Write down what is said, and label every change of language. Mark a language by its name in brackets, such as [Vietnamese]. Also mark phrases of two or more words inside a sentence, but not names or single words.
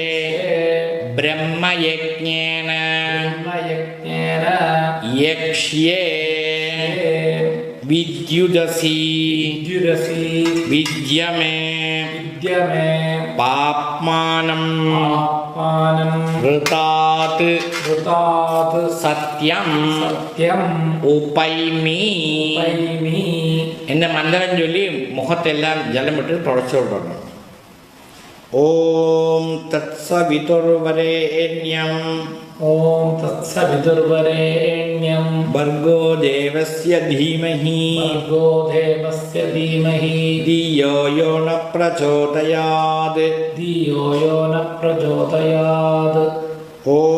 [Sanskrit] ब्रह्मयज्ञेन यक्ष्ये विद्युदसि विद्यमे पाप्मानं ऋतात् सत्यं उपैमि [Tamil] இந்த மந்திரம் சொல்லி முகத்தெல்லாம் ஜலம் விட்டு தொடச்சு விடணும். [Sanskrit] ॐ तत्सवितुर्वरेण्यम् ॐ तत्सवितुर्वरेण्यं भर्गो देवस्य धीमहि धियो यो न प्रचोदयात् ॐ